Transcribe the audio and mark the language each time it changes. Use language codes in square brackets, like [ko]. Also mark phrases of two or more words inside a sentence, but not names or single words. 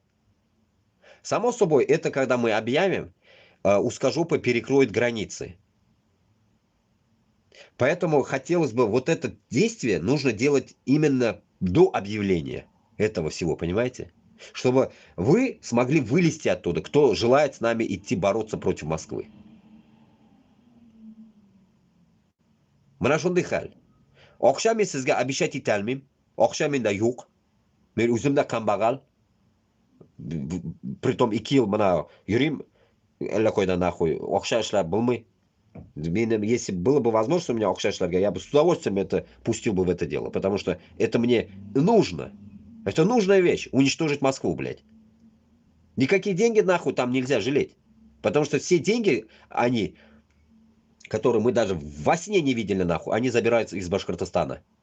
[ru] Само собой, это когда мы объявим, узкожопы перекроют границы. Поэтому хотелось бы вот это действие нужно делать именно до объявления этого всего, понимаете? Чтобы вы смогли вылезти оттуда, кто желает с нами идти бороться против Москвы. [uz] Mana shunday hal. Oqshom men sizga обещать etolmayman. Oqshom menda yo'q. Men o'zimda kambag'al. Pritom 2 yil mana yurayim allaqoydan нахуй. Oqshom ishlab bo'lmay. [ru] Если было бы возможность у меня [uz] oqshom ishlarga, [ru] я бы с удовольствием это пустил бы в это дело, потому что это мне нужно. Это нужная вещь. Уничтожить Москву, блядь. Никакие деньги нахуй там нельзя жалеть. Потому что все деньги, они, которые мы даже во сне не видели нахуй, они забираются из Башкортостана.